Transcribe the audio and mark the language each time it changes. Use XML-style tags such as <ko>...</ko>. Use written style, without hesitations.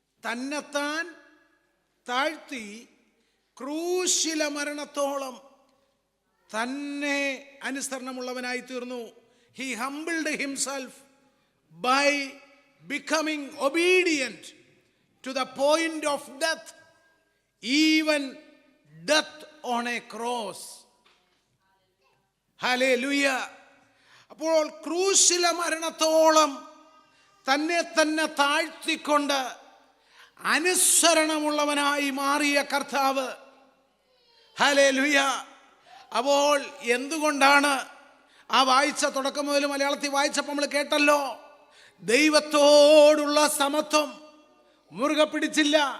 <ml>തന്നെത്താൻ താഴ്ത്തി ക്രൂശിലെ മരണത്തോളം തന്നെ അനുസരണമുള്ളവനായി തീർന്നു.</ml> <en>He humbled himself by becoming obedient to the point of death, even death on a cross. Hallelujah.</en> <ml>അപ്പോൾ ക്രൂശിലെ മരണത്തോളം തന്നെ തന്നെ താഴ്ത്തിക്കൊണ്ട് അനുസരണമുള്ളവനായി മാറിയ കർത്താവ്. ഹല്ലേലൂയ. അപ്പോൾ എന്തുകൊണ്ടാണ് ആ വായിച്ച തുടക്കം മുതൽ മലയാളത്തിൽ വായിച്ചപ്പോൾ നമ്മൾ കേട്ടല്ലോ, ദൈവത്തോടുള്ള സമത്വം മുറുകെ പിടിച്ചില്ല.</ml>